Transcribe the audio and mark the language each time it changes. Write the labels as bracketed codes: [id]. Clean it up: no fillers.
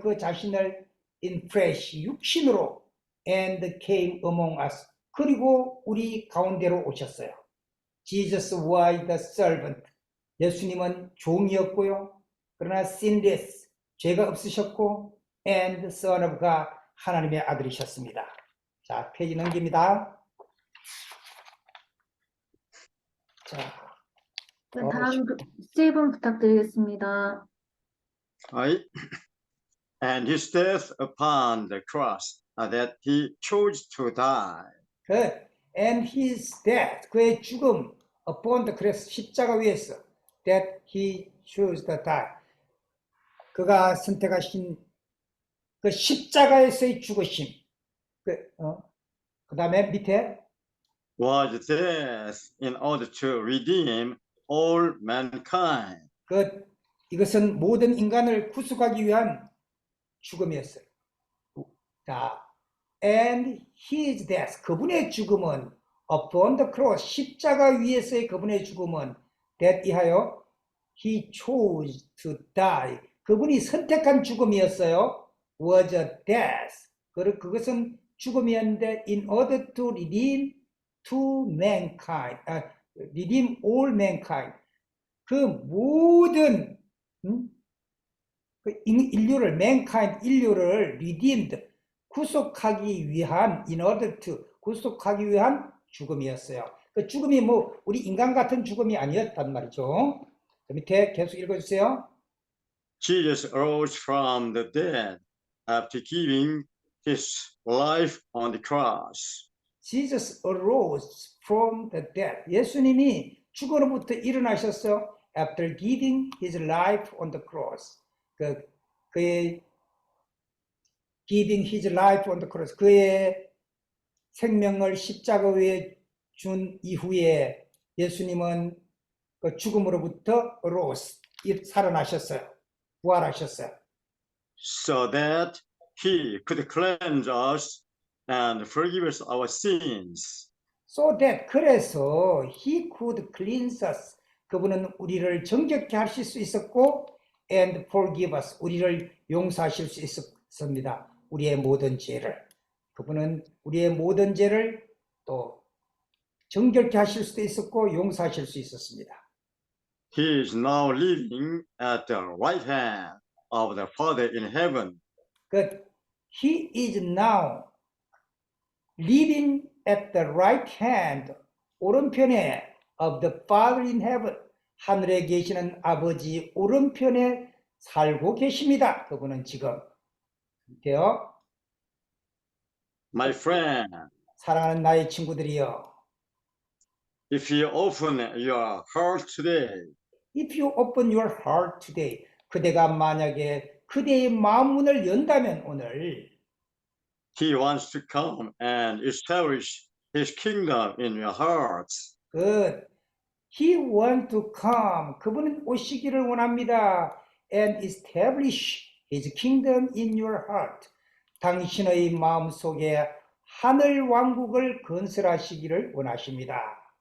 [ko] 그 자신을 [en] in flesh, [ko] 육신으로 [en] and came among us. [ko] 그리고 우리 가운데로 오셨어요. [en] Jesus was the servant. [ko] 예수님은 종이었고요. 그러나 [en] sinless, [ko] 죄가 없으셨고 [en] and Son of God, [ko] 하나님의 아들이셨습니다. 자, 페이지 넘깁니다. 자, 다음 스티븐 부탁드리겠습니다. [en] I and his death upon the cross, that he chose to die. Good. And his death, [ko] 그의 죽음, [en] upon the cross, [ko] 십자가 위에서, [en] that he chose to die. [ko] 그가 선택하신 그 십자가에서의 죽으심. 그 다음에 밑에 [en] Was death in order to redeem all mankind. [ko] 이것은 모든 인간을 구속하기 위한 죽음이었어요. 자, [en] and his death, [ko] 그분의 죽음은 [en] upon the cross, [ko] 십자가 위에서의 그분의 죽음은 that 이하여 [en] he chose to die, [ko] 그분이 선택한 죽음이었어요. [en] was a death, [ko] 그것은 죽음이었는데 [en] in order to redeem to mankind, redeem all mankind, [ko] 그 모든 인류를, [en] mankind, [ko] 인류를 [en] redeemed, [ko] 구속하기 위한, [en] in order to, [ko] 구속하기 위한 죽음이었어요. 그 죽음이 뭐 우리 인간 같은 죽음이 아니었단 말이죠. 그 밑에 계속 읽어주세요. [en] Jesus arose from the dead after giving his life on the cross. Jesus arose from the dead. [ko] 예수님이 죽음으로부터 일어나셨어요. [en] After giving his life on the cross. [ko] 그의 [en] giving his life on the cross. [ko] 그의 생명을 십자가 위에 준 이후에 예수님은 그 죽음으로부터 arose, 살아나셨어요. 부활하셨어요. [en] So that he could cleanse us and forgive us our sins. So that, [ko] 그래서 [en] he could cleanse us. [ko] 그분은 우리를 정결케 하실 수 있었고 [en] and forgive us. [ko] 우리를 용서하실 수 있었습니다. 우리의 모든 죄를. 그분은 우리의 모든 죄를 또 정결케 하실 수도 있었고 용서하실 수 있었습니다. [en] He is now living at the right hand of the Father in heaven. But he is now living at the right hand, [ko] 오른편에 [en] of the Father in heaven, [ko] 하늘에 계시는 아버지 오른편에 살고 계십니다. 그분은 지금. 이렇게요. [en] My friend, [ko] 사랑하는 나의 친구들이여. [en] if you open your heart today, If you open your heart today, [ko] 그대가 만약에 그대의 마음 문을 연다면 오늘 [en] he wants to come and establish his kingdom in your hearts. Good. He wants to come. [ko] 그분은 오시기를 원합니다. [en] And establish his kingdom in your heart. [ko] 당신의 마음속에 하늘 왕국을 건설하시기를 원하십니다.